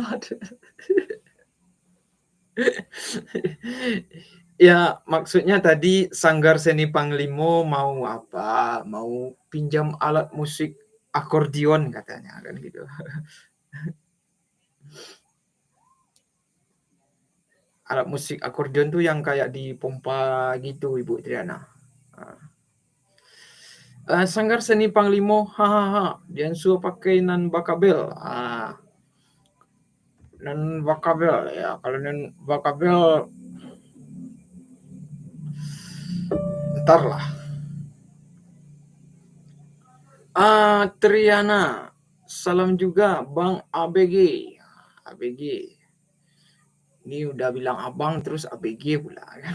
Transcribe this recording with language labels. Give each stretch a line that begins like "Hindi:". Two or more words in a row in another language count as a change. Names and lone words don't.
Indonesian: Ya maksudnya tadi Sanggar Seni Panglimo mau apa? Mau pinjam alat musik akordion katanya kan gitu. Alat musik akordion tuh yang kayak dipompa gitu Ibu Triana. Sanggar Seni Panglimo, hahaha, Diansu pakai
Minangkabau: nan bakabel. Nan bakabel
Indonesian: ya, kalau
Minangkabau: nan bakabel
Indonesian: ntar lah. Triana, salam juga Bang ABG. ABG. Ini udah bilang abang terus ABG pula.